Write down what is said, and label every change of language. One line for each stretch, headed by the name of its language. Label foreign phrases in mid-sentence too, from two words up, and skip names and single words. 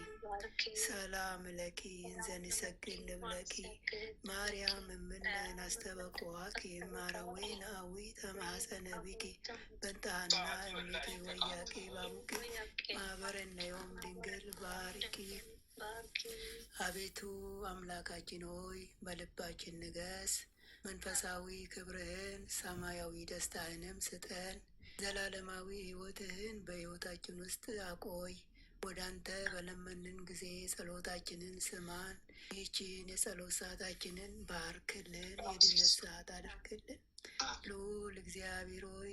Geez: ሰላም ለኪ እንዘ ንሰግድ ንብለኪ ማርያም እምነ ናስተበኩዓኪ እማራዊ ነአዊ ተማኅፀነ ብኪ በንታና እሚኪ ወያቄ ባቡኪ ማህበረነ ዮም ድንግል ባሪኪ።
Amharic: አቤቱ አምላካችን ሆይ በልባችን ንገስ፣ መንፈሳዊ ክብርህን ሰማያዊ ደስታህንም ስጠን። ዘላለማዊ ሕይወትህን በሕይወታችን ውስጥ አቆይ። ወደ አንተ በለመንን ጊዜ ጸሎታችንን ስማን። ይህችን የጸሎት ሰዓታችንን ባርክልን፣ የድነት ሰዓት አድርግልን። ልዑል እግዚአብሔር ሆይ